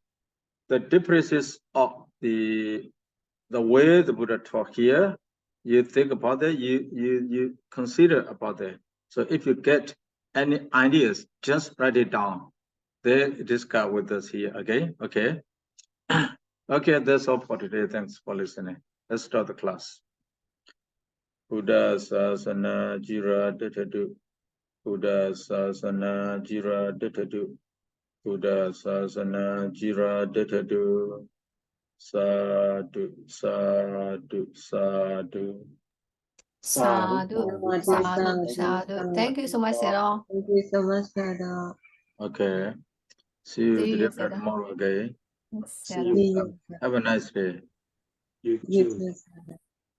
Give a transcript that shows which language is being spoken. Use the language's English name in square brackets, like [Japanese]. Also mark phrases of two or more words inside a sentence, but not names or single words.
[English] The differences of the way the Buddha taught here. You think about it. You consider about it. So if you get any ideas, just write it down. Then discuss with us here. Okay. Okay. Okay, that's all for today. Thanks for listening. Let's start the class. [Pali] Buddha Sasana Jira Ditadu. Buddha Sasana Jira Ditadu. Buddha Sasana Jira Ditadu. Sadhu, sadhu, sadhu. Sadhu, sadhu, sadhu. [English] Thank you so much, Sayadaw. Thank you so much, Sayadaw. Okay. See you tomorrow, okay? Sayadaw. Have a nice day. You You too. too, Sayadaw.